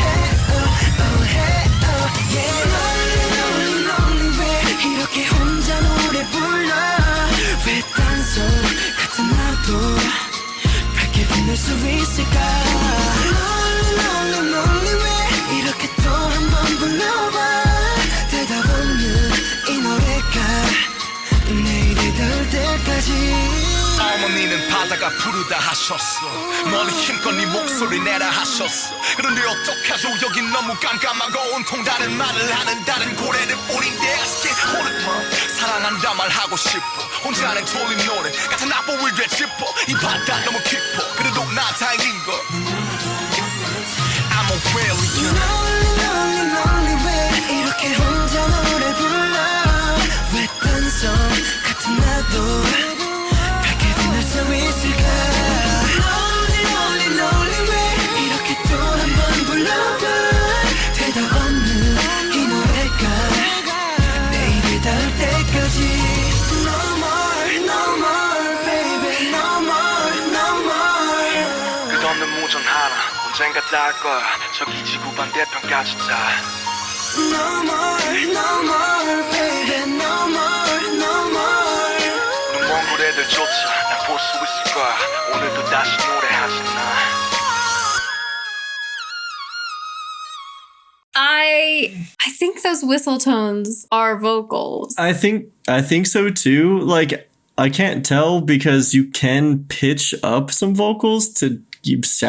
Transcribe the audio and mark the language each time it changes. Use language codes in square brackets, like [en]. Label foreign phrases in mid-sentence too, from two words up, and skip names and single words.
[ko] 이렇게 혼자 노래 불러 왜 딴소 같은 나도 밝게 빛날 수 있을까 [en] Lonely lonely [ko] 왜 이렇게 또 한 번 불러봐 대답 없는 이 노래가 내일이 닿을 때까지 어머니는 바다가 부르다 하셨어 멀리 힘껏 네 목소리 내라 하셨어 그런데 어떡하죠 여긴 너무 깜깜하고 온통 다른 말을 하는 다른 고래들 뿐인데 [en] Still hold it man [ko] 사랑한다 말하고 싶어 혼자는 졸린 노래 같은 악보를 되짚어 이 바다 너무 깊어 그래도 나 다행인 걸 [en] I'm a Whalien Lonely lonely [ko] 왜 이렇게 혼자 노래 불러 왜 딴소 같은 나도 수 있을까 [en] Lonely lonely lonely [ko] 왜 이렇게 또 한 번 불러봐 대답 없는 이 노래가 내일이 닿을 때까지 [en] No more no more baby no more no more [ko] 끝없는 무전 하나 언젠가 닿을 거야 저기 지구 반대편까지 다 [en] No more no more baby no more no more [ko] 눈먼 고래들조차 볼 수 있을 거야 오늘도 다시 노래하지 나 [en] I think those whistle tones are vocals. I think so too. Like I can't tell because you can pitch up some vocals to sound